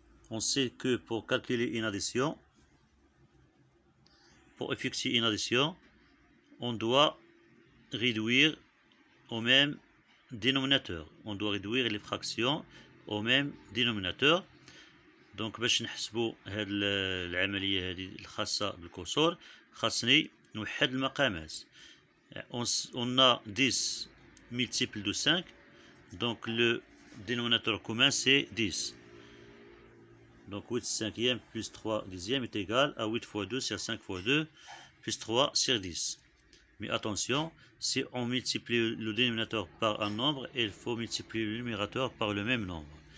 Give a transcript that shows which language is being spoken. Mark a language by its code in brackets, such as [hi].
[fr] On sait que pour calculer une addition, pour effectuer une addition, on doit réduire au même dénominateur. On doit réduire les fractions au même dénominateur. [ar] Donc باش نحسبوا هاد العملية هذه الخاصة بالكسور خاصني نوحد المقامات. [fr] On a 10 multiple de 5, donc le dénominateur commun c'est 10. Donc 8 cinquième plus 3 dixième est égal à 8 fois 2 sur 5 fois 2 plus 3 sur 10. Mais attention, si on multiplie le dénominateur par un nombre, il faut multiplier le numérateur par le même nombre.